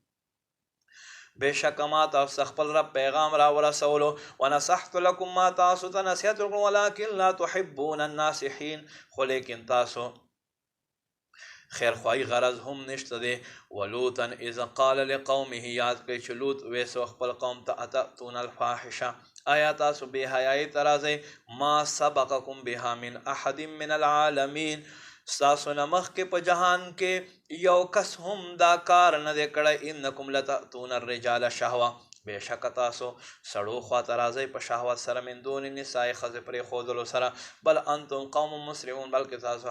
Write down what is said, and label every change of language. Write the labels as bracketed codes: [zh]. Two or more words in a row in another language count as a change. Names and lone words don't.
[ps] بېشکه ما تاسو خپل رب پیغام را ورسولو [ar] ونصحت لکم [ps] ما تاسو ته نصیحت وکړم [ar] ولکن لا تحبون الناصحین [ps] خو لیکن تاسو خیرخواهی غرض هم نشته دی [ar] ولوطا اذا قال لقومه [ps] یاد کړئ چې لوط ویسو خپل قوم ته [ar] اتأتون الفاحشه [ps] آیا تاسو بې حیایي ته راځئ [ar] ما سبقکم بها من احد من العالمین [ps] ستاسو نه مخکې په جهان کې یو کس هم دا کار نه دی کړی [ar] انکم لتأتون الرجال شهوه [ps] بېشکه تاسو سړو خواته راځئ په شهوت سره [ar] من دون نساء [ps] ښځې پرېښودلو سره [ar] بل انتم قوم مسرعون [ps] بلکې تاسو